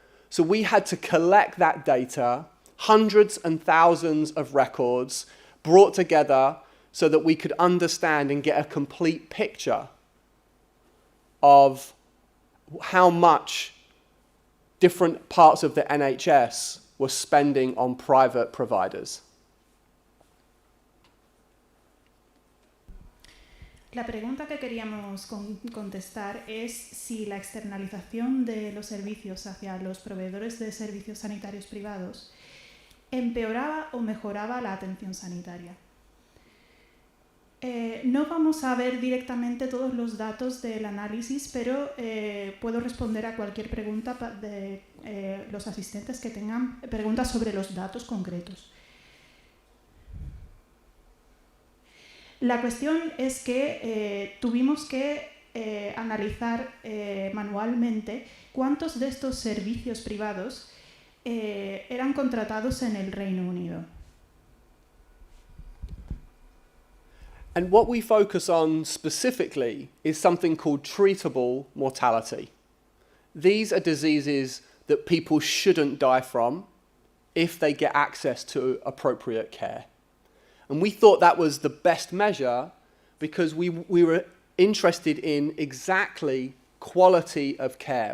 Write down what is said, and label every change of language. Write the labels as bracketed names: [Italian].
[English] So we had to collect that data, hundreds and thousands of records brought together so that we could understand and get a complete picture of how much different parts of the NHS were spending on private providers. [Spanish] La pregunta que queríamos contestar es si la externalización de los servicios hacia los proveedores de servicios sanitarios privados empeoraba o mejoraba la atención sanitaria. No vamos a ver directamente todos los datos del análisis, pero puedo responder a cualquier pregunta de los asistentes que tengan preguntas sobre los datos concretos. La cuestión es que tuvimos que analizar manualmente cuántos de estos servicios privados eran contratados en el Reino Unido. [English] And what we focus on specifically is something called treatable mortality. These are diseases that people shouldn't die from if they get access to appropriate care. And we thought that was the best measure because we were interested in exactly quality of care.